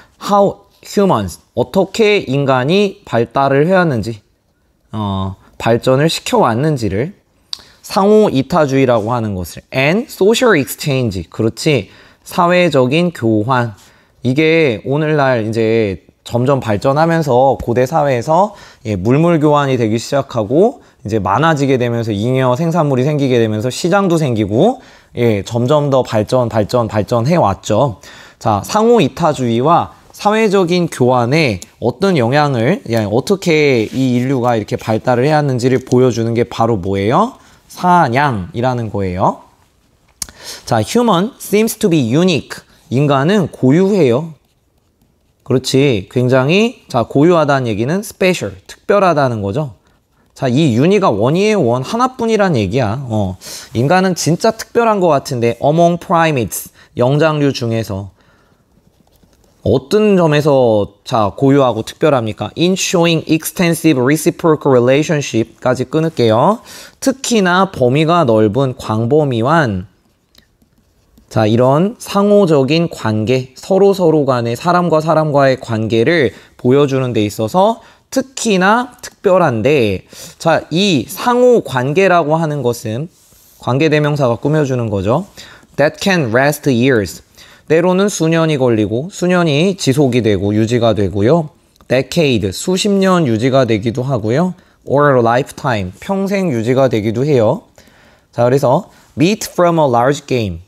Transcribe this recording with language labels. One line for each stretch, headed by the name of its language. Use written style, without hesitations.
English: How humans
Korean: 어떻게 인간이 발달을 해왔는지 발전을 시켜왔는지를 상호 이타주의라고 하는 것을
English: and social exchange
Korean: 그렇지 사회적인 교환 이게 오늘날 이제 점점 발전하면서 고대 사회에서 물물 교환이 되기 시작하고 이제 많아지게 되면서 잉여 생산물이 생기게 되면서 시장도 생기고 점점 더 발전해 왔죠. 자, 상호 이타주의와 사회적인 교환에 어떤 영향을 어떻게 이 인류가 이렇게 발달을 해왔는지를 보여주는 게 바로 뭐예요? 사냥이라는 거예요.
English: 자, human seems to be unique.
Korean: 인간은 고유해요. 그렇지. 굉장히 자, 고유하다는 얘기는 special, 특별하다는 거죠. 자, 이 uni가 원이에요. 원 하나뿐이란 얘기야. 인간은 진짜 특별한 것 같은데
English: among primates,
Korean: 영장류 중에서 어떤 점에서 자 고유하고 특별합니까?
English: In showing extensive reciprocal relationship까지
Korean: 끊을게요. 특히나 범위가 넓은 광범위한 자 이런 상호적인 관계 서로 간의 사람과 사람과의 관계를 보여주는 데 있어서 특히나 특별한데 자 이 상호 관계라고 하는 것은 관계대명사가 꾸며주는 거죠.
English: That can last years.
Korean: 때로는 수년이 걸리고 수년이 지속이 되고 유지가 되고요. decade, 수십 년 유지가 되기도 하고요.
English: or lifetime,
Korean: 평생 유지가 되기도 해요. 자, 그래서
English: meat from a large game.